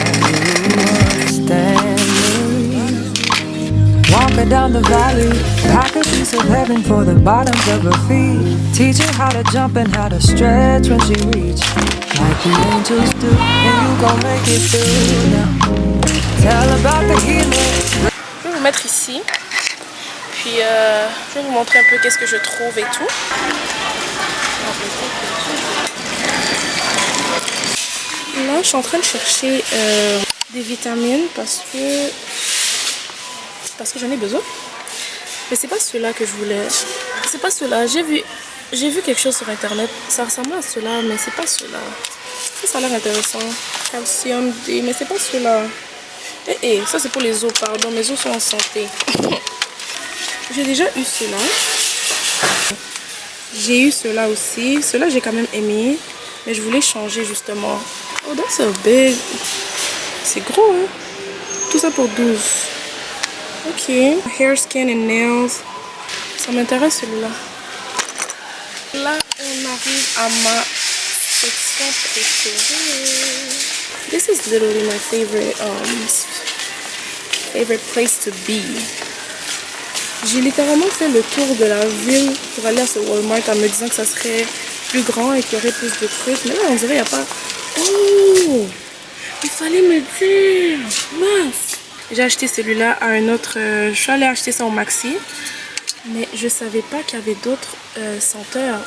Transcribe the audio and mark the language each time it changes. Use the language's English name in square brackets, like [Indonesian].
[English] You understand me? Walking down the valley, pack a piece of heaven for the bottoms of her feet. Teach her how to jump and how to stretch when she reach, like the angels do, and you gon' make it through now. Tell about the healing. [French] Je vais vous mettre ici, puis je vais vous montrer un peu qu'est-ce que je trouve et tout. Là, je suis en train de chercher des vitamines parce que j'en ai besoin. Mais c'est pas ceux-là que je voulais. C'est pas ceux-là. J'ai vu quelque chose sur internet. Ça ressemblait à ceux-là, mais c'est pas ceux-là. Ça a l'air intéressant. Calcium D, mais c'est pas ceux-là. Ça c'est pour les os, pardon. Mes os sont en santé. J'ai déjà eu ceux-là. J'ai eu ceux-là aussi. Ceux-là j'ai quand même aimé. Mais je voulais changer justement. [English] Oh, that's a big. [French] C'est gros, hein. Tout ça pour 12. Ok. Hair, skin and nails. Ça m'intéresse celui-là. Là, on arrive à ma section préférée. [English] This is literally my favorite place to be. [French] J'ai littéralement fait le tour de la ville pour aller à ce Walmart en me disant que ça serait plus grand et qu'il y aurait plus de trucs. Mais là, on dirait qu'il n'y a pas... Oh! Il fallait me dire! Mince! J'ai acheté celui-là à un autre... je suis allée acheter ça au Maxi. Mais je savais pas qu'il y avait d'autres senteurs.